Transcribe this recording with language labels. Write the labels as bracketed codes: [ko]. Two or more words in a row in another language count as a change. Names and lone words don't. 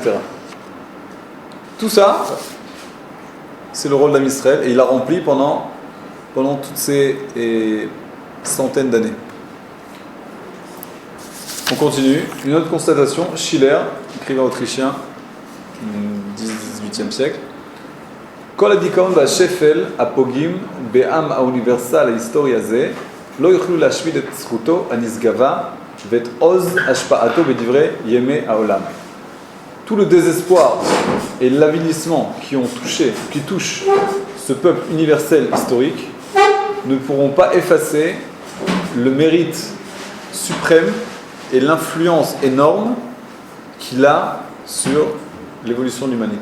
[fr] Tout ça, c'est le rôle d'Am Israël et il l'a rempli pendant toutes ces centaines d'années. On continue. Une autre constatation, Schiller, écrivain autrichien, 18e siècle. [he] כל הדיכאון והשפל הפוגעים בעם האוניברסלי ההיסטורי הזה לא יוכלו להשמיד את זכותו הנשגבה ואת עוז השפעתו בדברי ימי העולם. [fr] Tout le désespoir et l'avilissement qui touchent ce peuple universel historique ne pourront pas effacer le mérite suprême et l'influence énorme qu'il a sur l'évolution de l'humanité.